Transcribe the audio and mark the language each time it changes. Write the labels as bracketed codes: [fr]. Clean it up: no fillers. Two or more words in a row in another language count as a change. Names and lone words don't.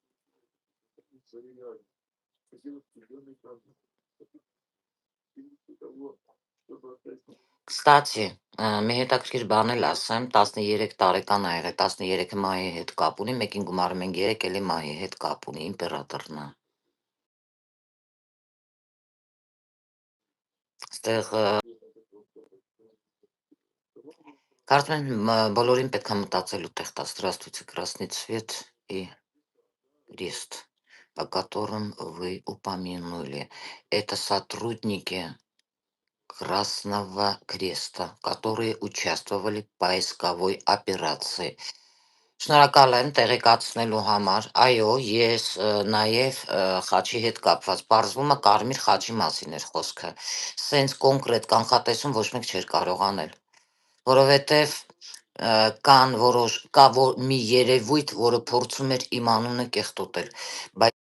[hy] Կստացի, մի հետաքրքիր բան էլ ասեմ, 13 տարեկան ա եղել, 13-ը մահի հետ կապ ունի, մեկին գումարում ենք 3, էլի մահի հետ կապ ունի, իմպերատորն ա։ Ստեղ կարծում եմ բոլորին պետք է մտածելու տեղ տա, [ru] здравствуйте, красный цвет и крест, о котором вы упомянули. Это сотрудники Красного Креста, которые участвовали в поисковой операции. [hy] Շնորհակալ եմ տեղեկացնելու համար, այո, ես նաև խաչի հետ կապված, պարզվում է կարմիր խաչի մասին էր խոսքը, սենց կոնկրետ կանխատեսում ոչ մեկ չէր կարող անել, որովհետև կա մի երևույթ, որը փորձում էր իմ անունը կեղտոտել, բայց